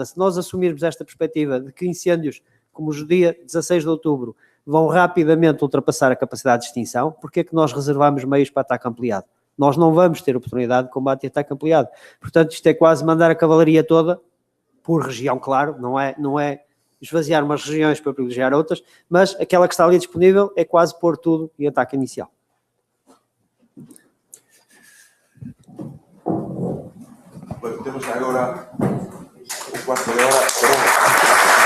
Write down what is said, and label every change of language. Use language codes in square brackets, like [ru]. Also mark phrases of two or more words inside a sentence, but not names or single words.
[pt] Se nós assumirmos esta perspectiva de que incêndios, como o dia 16 de outubro, vão rapidamente ultrapassar a capacidade de extinção, porque é que nós reservamos meios para ataque ampliado? Nós não vamos ter oportunidade de combate e ataque ampliado. Portanto, isto é quase mandar a cavalaria toda, por região, claro, não é esvaziar umas regiões para privilegiar outras, mas aquela que está ali disponível é quase pôr tudo em ataque inicial. [gl] Bueno, temos agora un cuarto de hora.